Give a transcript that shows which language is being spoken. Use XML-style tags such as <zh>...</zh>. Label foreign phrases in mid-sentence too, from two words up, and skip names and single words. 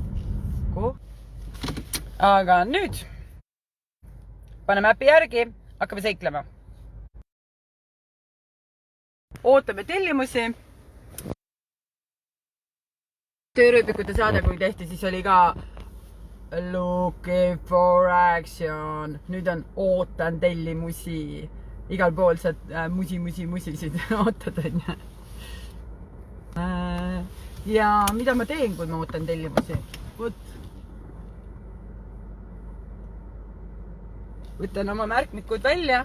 <et>Aga nüüd paneme äpi järgi, hakkame seiklema. Ootame tellimusi. Töörööbikute saade, kui tehti, siis oli ka</et> <en>looking for action.</en> <et>Nüüd on ootan tellimusi. Igal pool saad musisid ootad, on ju. Ja mida ma teen, kui ma ootan tellimusi? Võtan oma märkmikud välja.</et>